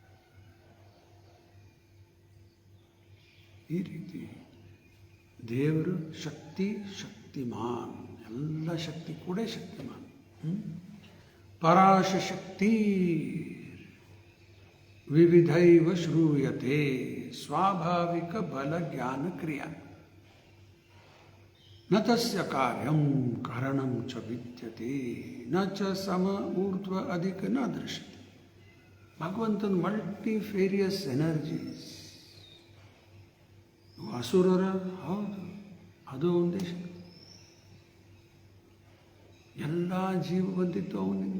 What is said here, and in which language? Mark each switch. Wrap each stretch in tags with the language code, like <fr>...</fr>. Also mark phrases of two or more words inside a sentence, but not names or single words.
<kn>ಈ ರೀತಿ ದೇವರು ಶಕ್ತಿ, ಶಕ್ತಿಮಾನ್. ಎಲ್ಲ ಶಕ್ತಿ ಕೂಡ ಶಕ್ತಿಮಾನ್.</kn> <sa>ಪರಾಶಕ್ತಿ ವಿವಿಧೈವ ಶ್ರೂಯತೆ ಸ್ವಾಭಾವಿಕ ಬಲ ಜ್ಞಾನ ಕ್ರಿಯಾ ನ ತಸ್ಯ ಕಾರ್ಯಂ ಕಾರಣಂ ಚ ವಿದ್ಯತೆ ನ ಚ ಸಮ ಊರ್ಧ್ವ ಅಧಿಕ ನ ದೃಶ್ಯತೆ.</sa> <kn>ಭಗವಂತನ</kn> <en>multifarious energies.</en> <kn>ಅಸುರರ ಹೌದು, ಅದು ಒಂದೇ ಶಕ್ತಿ. ಎಲ್ಲ ಜೀವ ಬಂದಿದ್ದು ಅವನಿಂದ.</kn>